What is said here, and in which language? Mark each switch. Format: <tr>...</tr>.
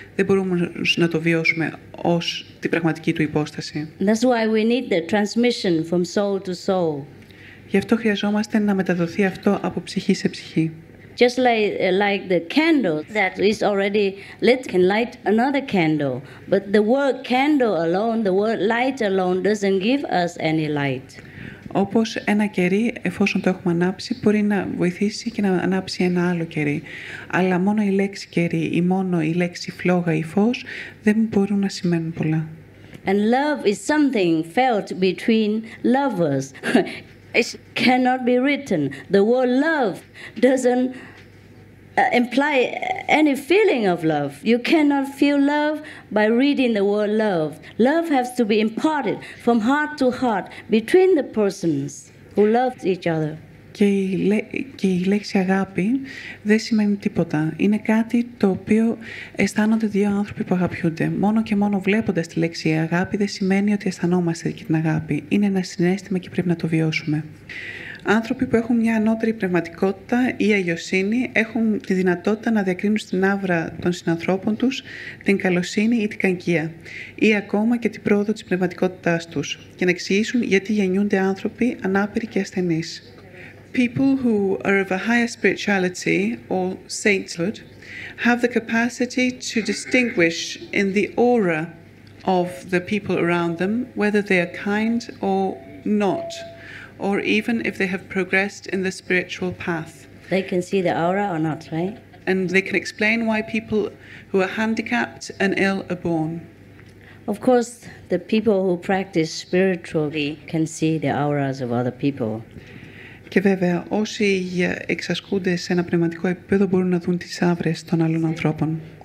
<el>Δεν μπορούμε να το βιώσουμε ως την πραγματική του υπόσταση.</el> <en>That's why we need the transmission from soul to soul.</en> <el>Γι' αυτό χρειαζόμαστε να μεταδοθεί αυτό από ψυχή σε ψυχή.</el> <en>Just like the candle that is already lit can light another candle. But the word candle alone, the word light alone doesn't give us any light.</en> <el>Όπως ένα κερί, εφόσον το έχουμε ανάψει, μπορεί να βοηθήσει και να ανάψει ένα άλλο κερί. Αλλά μόνο η λέξη κερί ή μόνο η λέξη φλόγα ή φως δεν μπορούν να σημαίνουν πολλά.</el> <en>And love is something felt between lovers. It cannot be written. The word love doesn't imply any feeling of love. You cannot feel love by reading the word love. Love has to be imparted from heart to heart between the persons who love each other.</en> <el>Και η λέξη αγάπη δεν σημαίνει τίποτα. Είναι κάτι το οποίο αισθάνονται δύο άνθρωποι που αγαπιούνται. Μόνο και μόνο βλέποντας τη λέξη αγάπη δεν σημαίνει ότι αισθανόμαστε και την αγάπη. Είναι ένα συναίσθημα και πρέπει να το βιώσουμε. Άνθρωποι που έχουν μια ανώτερη πνευματικότητα ή αγιοσύνη έχουν τη δυνατότητα να διακρίνουν στην άβρα των συνανθρώπων τους την καλοσύνη ή την κακία ή ακόμα και την πρόοδο της πνευματικότητάς τους και να εξηγήσουν γιατί γεννιούνται άνθρωποι ανάπηροι και ασθενείς.</el> <en>People who are of a higher spirituality or sainthood have the capacity to distinguish in the aura of the people around them whether they are kind or not, or even if they have progressed in the spiritual path. They can see the aura or not, right? And they can explain why people who are handicapped and ill are born. Of course, the people who practice spiritually can see the auras of other people.</en> <el>Και βέβαια, όσοι εξασκούνται σε ένα πνευματικό επίπεδο μπορούν να δουν τις άβρες των άλλων ανθρώπων.</el>